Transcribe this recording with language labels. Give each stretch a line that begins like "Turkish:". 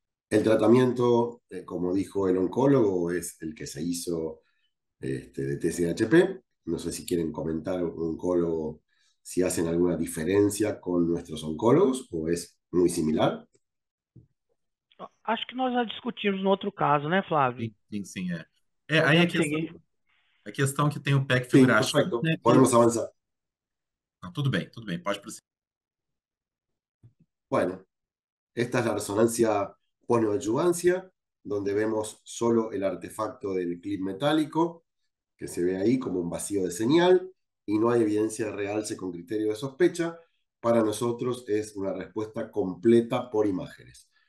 Spanish: El tratamiento, como dijo el oncólogo, es el que se hizo de TSHP. No sé si quieren comentar, oncólogo, si hacen alguna diferencia con nuestros oncólogos o es muy similar.
Portuguese: Acho que nós já discutimos no outro caso, né, Flávio? Sim. Aí a questão que tem o PEC
Spanish: Sí, figurativo. perfecto.
Portuguese: Né,
Spanish: Podemos avanzar.
Portuguese: Não, tudo bem, pode prosseguir.
Spanish: Bueno, esta es la resonancia post-neoadjuvancia, donde vemos solo el artefacto del clip metálico, que se ve ahí como un vacío de señal, y no hay evidencia de realce con criterio de sospecha, para nosotros es una respuesta completa por imágenes.